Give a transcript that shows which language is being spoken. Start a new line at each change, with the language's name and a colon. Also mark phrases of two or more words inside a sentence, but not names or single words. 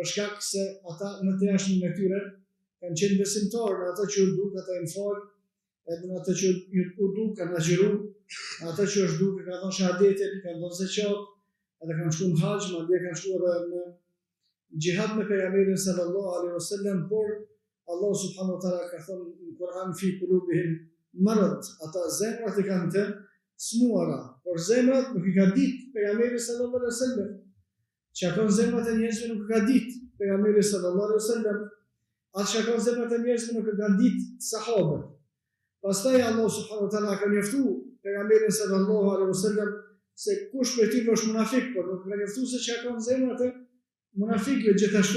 Albanian: shkak se ata në të jashtëm e tyre kanë qenë besimtarë, në ata që u duk ata janë fal, edhe në ata që u duk kanë agjëru, ata që është duk kanë dhënë shahadetin, kanë dhënë zeqat, edhe kanë shkuar në haxh, madje kanë shkuar edhe në xhihad me pejgamberin
Arabic: sallallahu alaihi wasallam,
Albanian: por Allah
Arabic: subhanahu wa taala
Albanian: ka thënë në Kur'an
Arabic: fi qulubihim marad,
Albanian: ata zemrat e kanë të smuara, por zemrat nuk i ka ditë pejgamberi
Arabic: sallallahu alaihi wasallam.
Albanian: Çka kanë zemrat e njerëzve nuk i ka ditë pejgamberi
Arabic: sallallahu alaihi wasallam,
Albanian: atë çka kanë zemrat e njerëzve nuk i kanë ditë sahabët. Pastaj Allah
Arabic: subhanahu wa taala
Albanian: ka njoftuar pejgamberin
Arabic: sallallahu alaihi wasallam
Albanian: se kush prej tyre është munafik, por nuk ka njoftuar se çka kanë zemrat e munafikëve gjithashtu.